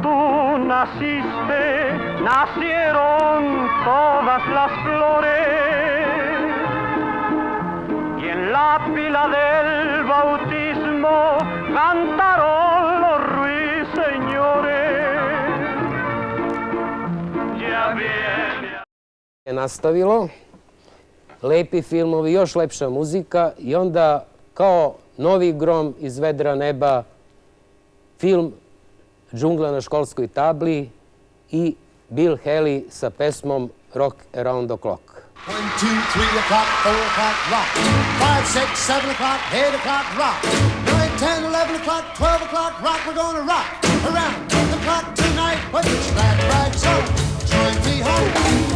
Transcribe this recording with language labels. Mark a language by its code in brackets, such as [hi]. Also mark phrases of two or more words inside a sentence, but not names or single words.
[es] tú naciste, nacieron todas las flores y en la pila del bautismo cantaron los ruiseñores. Ya viene. [sr] Je nastavilo, lepi filmovi, još lepša muzika i onda kao novi grom iz vedra neba film Džungla na školskoj tabli i Bill Haley sa pesmom Rock Around the Clock. [en] 1, 2, 3 o'clock, 4 o'clock, rock. 5, 6, 7 o'clock, 8 o'clock, rock. 9, 10, 11 o'clock, 12 o'clock, rock. We're gonna rock around the clock tonight. Put your glad rags on, join me home.